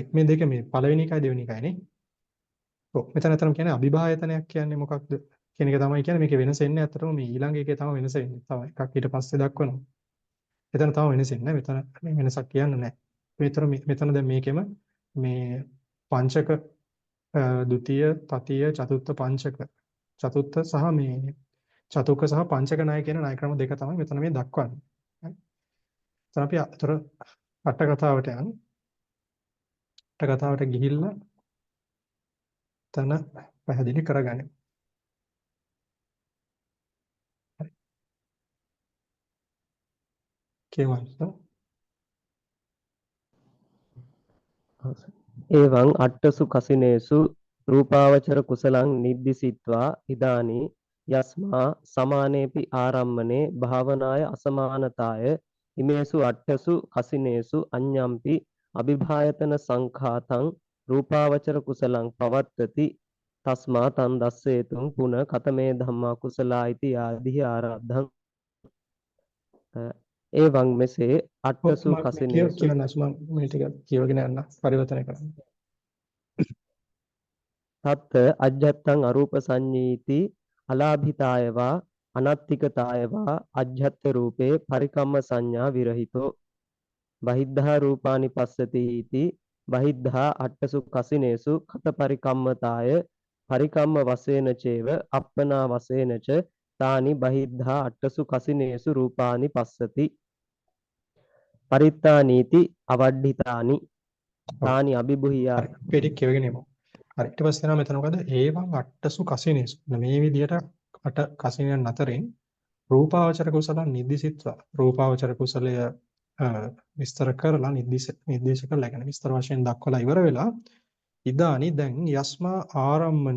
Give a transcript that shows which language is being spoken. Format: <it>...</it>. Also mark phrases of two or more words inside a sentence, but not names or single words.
<si>මේ දෙක මේ පළවෙනි එකයි දෙවෙනි එකයි නේ. ඔව් මෙතන අතරම කියන්නේ අභිභායතනයක් කියන්නේ මොකක්ද කියන එක තමයි කියන්නේ. මේකේ වෙනස එන්නේ අතරම මේ ඊළඟ එකේ තමයි වෙනස වෙන්නේ. තව එකක් ඊට පස්සේ දක්වනවා. එතන තව වෙනස එන්නේ නැහැ. මෙතන වෙනසක් කියන්න නැහැ. මෙතන දැන් මේකෙම මේ පංචක ဒုတိ ය, තතිය, චතුත්ථ පංචක. චතුත්ථ සහ මේ චතුක්ක සහ පංචක ණය කියන ණය ක්‍රම දෙක තමයි මෙතන මේ දක්වන්නේ. හරි. එතන අපි අතර අට කතාවට යන. අට කතාවට ගිහිල්ලා තන පැහැදිලි කරගන්න. හරි. කියවන්න.</si> <pi>එවං අට්ඨසු කසිනේසු රූපාවචර කුසලං නිද්දිසිත්වා ඉදානි යස්මා සමානේපි ආරම්මනේ භාවනාය අසමානතාය ඉමේසු අට්ඨසු කසිනේසු අඤ්ඤම්පි අභිභායතන සංඛාතං රූපාවචර කුසලං පවත්තති තස්මා තන් දස්සේතුං පුන කතමේ ධම්මා කුසලා ඉති ආදිහි ආරද්ධං එවං මෙසේ</pi> <si>ඔව්</si> <pi>අට්ඨසු</pi> <si>මම</si> <pi>කසිනේසු</pi> <si>කියවන්න මම මේ ටික කියවගෙන යන්න පරිවර්තනය කරන්න.</si> <pi>තත් අජ්ජත්තං අරූප සංඤීති අලාභිතායවා අනත්තිකතායවා අජ්ජත් රූපේ පරිකම්ම සංඥා විරහිතෝ බහිද්ධා රූපානි පස්සති इति බහිද්ධා අට්ඨසු කසිනේසු කත පරිකම්මතාය පරිකම්ම වශයෙන් චේව අප්පනා වශයෙන් ච තානි බහිද්ධා අට්ඨසු කසිනේසු රූපානි පස්සති පරිත්තානීති අවඩ්ඩිතානි</pi> <si>ඔව්</si> <pi>තානි අභිභූයා</pi> <si>හරි. අපි ටික කියවගෙන යමු. හරි. ඊට පස්සේ නම් මෙතන මොකද?</si> <pi>ඒවං අට්ඨසු කසිනේසු.</pi> <si>මේ විදිහට අට කසිනයන් අතරින්</si> <pi>රූපාවචර කුසල නිදිසිත්වා</pi> <si>රූපාවචර කුසලය විස්තර කරලා නිර්දේශ කරලා කියන්නේ විස්තර වශයෙන් දක්වලා ඉවර වෙලා ඉදානි දැන්</si> <pi>යස්මා ආරම්මනි.</pi>